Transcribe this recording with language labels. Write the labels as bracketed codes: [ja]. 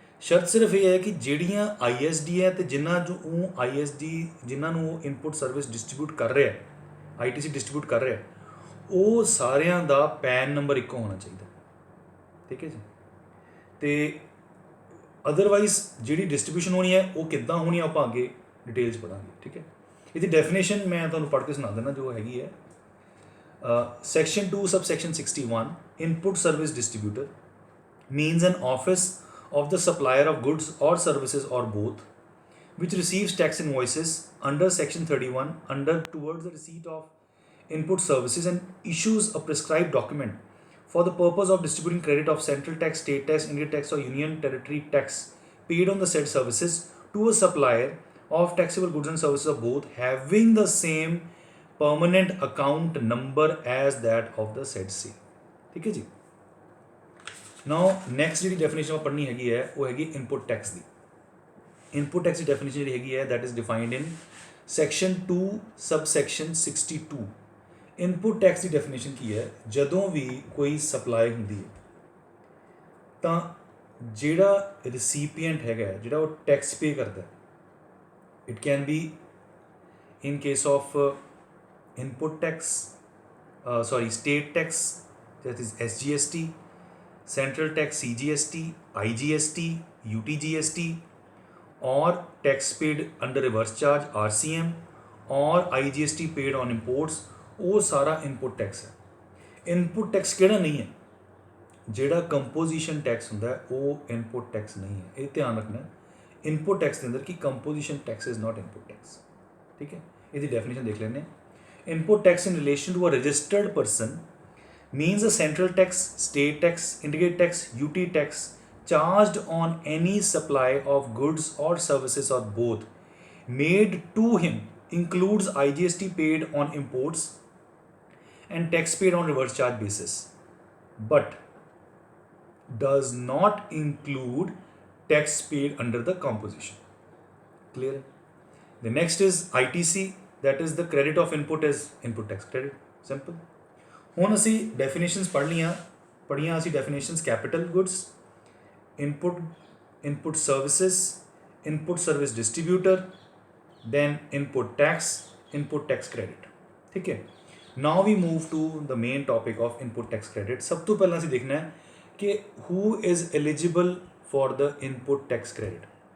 [pa] ਸ਼ਰਤ ਸਿਰਫ ਇਹ ਹੈ ਕਿ ਜਿਹੜੀਆਂ ISD ਹੈ ਤੇ ਜਿਨ੍ਹਾਂ ਜੋ ਉਹ ISD ਜਿਨ੍ਹਾਂ ਨੂੰ ਉਹ ਇਨਪੁਟ ਸਰਵਿਸ ਡਿਸਟਰੀਬਿਊਟ ਕਰ ਰਿਹਾ, ITC ਡਿਸਟਰੀਬਿਊਟ ਕਰ ਰਿਹਾ, ਉਹ ਸਾਰਿਆਂ ਦਾ ਪੈਨ ਨੰਬਰ ਇੱਕੋ ਹੋਣਾ ਚਾਹੀਦਾ। ਠੀਕ ਹੈ ਜੀ। ਤੇ ਅਦਰਵਾਈਜ਼ ਜਿਹੜੀ ਡਿਸਟਰੀਬਿਊਸ਼ਨ ਹੋਣੀ ਹੈ ਉਹ ਕਿੱਦਾਂ ਹੋਣੀ ਆ ਆਪਾਂ ਅੱਗੇ ਡਿਟੇਲ 'ਚ ਪੜਾਂਗੇ। ਠੀਕ ਹੈ। ਇਹਦੀ ਡੈਫੀਨੇਸ਼ਨ ਮੈਂ ਤੁਹਾਨੂੰ ਪੜ੍ਹ ਕੇ ਸੁਣਾ ਦਿੰਦਾ ਜੋ ਹੈਗੀ ਹੈ। [en] Section 2 subsection 61 input service distributor means an office of the supplier of goods or services or both which receives tax invoices under section 31 under towards the receipt of input services and issues a prescribed document for the purpose of distributing credit of central tax, state tax, Indian tax or union territory tax paid on the said services to a supplier of taxable goods and services of both having the same permanent account number as that of the said sale। [hi] ठीक है जी। [en] now next [pa] ਜਿਹੜੀ definition ਆਪਾਂ ਪੜ੍ਹਨੀ ਹੈਗੀ ਹੈ ਉਹ ਹੈਗੀ input tax ਦੀ। Input tax ਦੀ definition ਜਿਹੜੀ ਹੈਗੀ ਹੈ [en] That is defined in section 2 subsection 62। [pa] Input tax ਦੀ definition ਕੀ ਹੈ? ਜਦੋਂ ਵੀ ਕੋਈ ਸਪਲਾਈ ਹੁੰਦੀ ਹੈ ਤਾਂ ਜਿਹੜਾ ਰਿਸੀਪੀਐਂਟ ਹੈਗਾ, ਜਿਹੜਾ ਉਹ ਟੈਕਸ ਪੇ ਕਰਦਾ, [en] it can be in case of input tax, state tax, that is SGST, central tax CGST, IGST, UTGST, or tax paid under reverse charge RCM, or IGST paid on imports, [pa] ਉਹ ਸਾਰਾ input tax ਹੈ। input tax ਕਿਹੜਾ ਨਹੀਂ ਹੈ? ਜਿਹੜਾ composition tax ਹੁੰਦਾ ਉਹ input tax ਨਹੀਂ ਹੈ। ਇਹ ਧਿਆਨ ਰੱਖਣਾ input tax ਦੇ ਅੰਦਰ ਕਿ [en] Composition tax is not input tax। [pa] ਠੀਕ ਹੈ। ਇਹਦੀ ਡੈਫੀਨੇਸ਼ਨ ਦੇਖ ਲੈਂਦੇ ਹਾਂ। [en] Input tax in relation to a registered person means a central tax, state tax, integrated tax, UT tax charged on any supply of goods or services or both made to him, includes IGST paid on imports and tax paid on reverse charge basis, but does not include tax paid under the composition। Clear? The next is ITC, that is the credit of input is input tax credit। simple। [pa] ਹੁਣ ਅਸੀਂ definitions ਪੜ੍ਹੀਆਂ ਅਸੀਂ definitions capital goods, input services, input service distributor, then input tax credit. ਠੀਕ ਹੈ। [en] Now we move to the main topic of input tax credit. [pa] ਸਭ ਤੋਂ ਪਹਿਲਾਂ ਅਸੀਂ ਦੇਖਣਾ ਹੈ ਕਿ [en] Who is eligible for the input tax credit.